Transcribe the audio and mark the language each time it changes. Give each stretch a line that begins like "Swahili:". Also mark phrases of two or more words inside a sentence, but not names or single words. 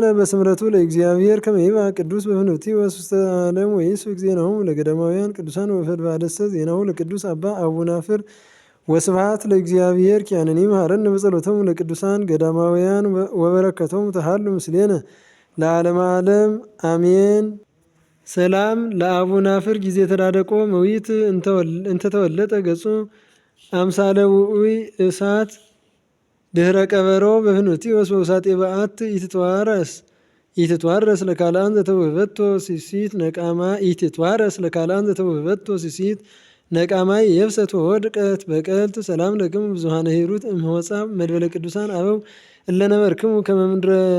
Geez: በስምረቱ ለእግዚአብሔር ከመ ይብአ ቅዱስ በፍኑትዮስ ውስተ ዓለም ወይስብክ ዜናሆሙ ለገዳማውያን ቅዱሳን ወፈድባደሰ ዜናሁ ለቅዱስ አባ አቡናፍር ወስብሐት ለእግዚአብሔር ኪያነኒ መሐረነ በጸሎቶሙ ለቅዱሳን ገዳማውያን ወበረከቶሙ ተሃሉ ምስሌነ ለዓለመ ዓለም አሜን። ሰላም ለአቡናፍር ጊዜ ተዳደቆ መዊት እንተተወለጠ ገጹ አምሳለ ውዑይ እሳት ድህረ ቀበሮ በፍኑትዮስ በውሳጤ በዓት ኢትትዋረስ ለካልአን ዘተውህበቶ ሲሲት ነቃማ ኢትትዋረስ ለካልአን ዘተውህበቶ ሲሲት ነቃማይ የብሰት ወድቀት በቀልት ሰላም ለክሙ ብዙሃነ ሂሩት እምወፃ መድበለ ቅዱሳን አበው እለነበርክሙ ከመ ምድረ